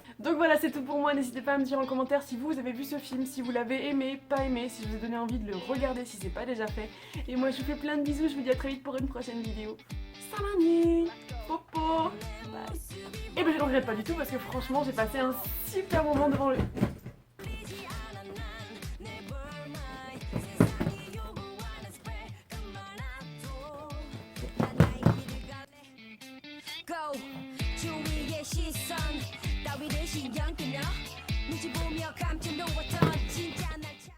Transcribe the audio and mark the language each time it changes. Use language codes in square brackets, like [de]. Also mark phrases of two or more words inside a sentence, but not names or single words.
[fr] Donc voilà, c'est tout pour moi. N'hésitez pas à me dire en commentaire si vous avez vu ce film, si vous l'avez aimé, pas aimé, si je vous ai donné envie de le regarder si c'est pas déjà fait. Et moi, je vous fais plein de bisous. Je vous dis à très vite pour une prochaine vidéo. Salut, popo. Bye. Et ben je ne regrette pas du tout parce que franchement, j'ai passé un super moment devant le... [ko] Go 주위의 시선 따위를 신경 끄며 눈치 보며 감춰 놓았던 진짜 날